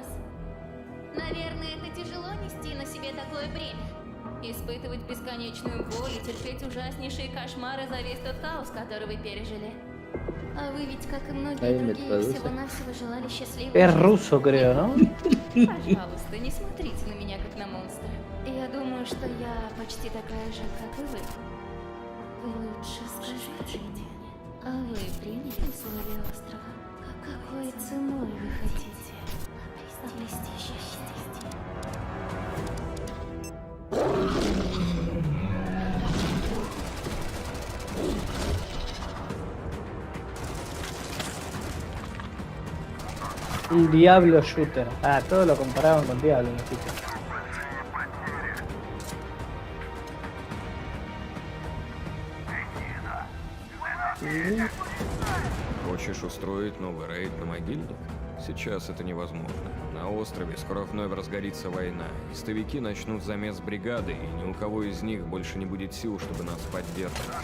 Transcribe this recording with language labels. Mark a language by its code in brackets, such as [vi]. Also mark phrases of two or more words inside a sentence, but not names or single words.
[ru] Наверное, это тяжело нести на себе такое бремя. Испытывать бесконечную боль и терпеть ужаснейшие кошмары за весь тот хаос, который вы пережили. А вы ведь, как и многие другие, всего-навсего желали счастливого. [es] Es ruso, creo, ¿no? [ru] Пожалуйста, не смотрите на меня, как на монстра. Я думаю, что я почти такая же, как и вы. Вы лучше скажите мне, а вы приняли условия острова? Какой ценой вы хотите обрести счастье? [es] Un Diablo shooter. Ah, todo lo comparaban con Diablo, los chicos. [ru] Хочешь устроить новый рейд на могильник? Сейчас это невозможно. На острове скоро вновь разгорится война. Истовики начнут замес бригады, и ни у кого из них больше не будет сил, чтобы нас поддерживать.